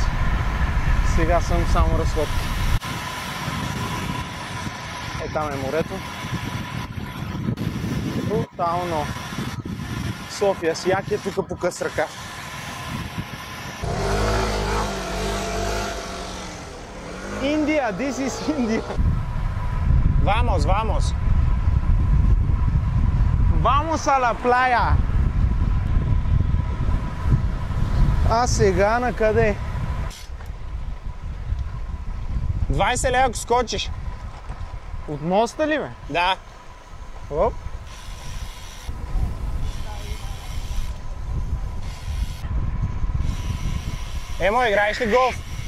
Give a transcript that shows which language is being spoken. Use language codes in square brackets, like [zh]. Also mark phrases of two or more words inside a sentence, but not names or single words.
[bg] Сега съм само разходка. Там е морето. Брутално. София с Яки тук по къс ръка. Индия, [en] this is India. [es] Vamos, vamos. Vamos a la playa. [bg] А сега на къде? 20 лева, ако скочиш. От моста ли, бе? Да. Оп. Играеш ли голф?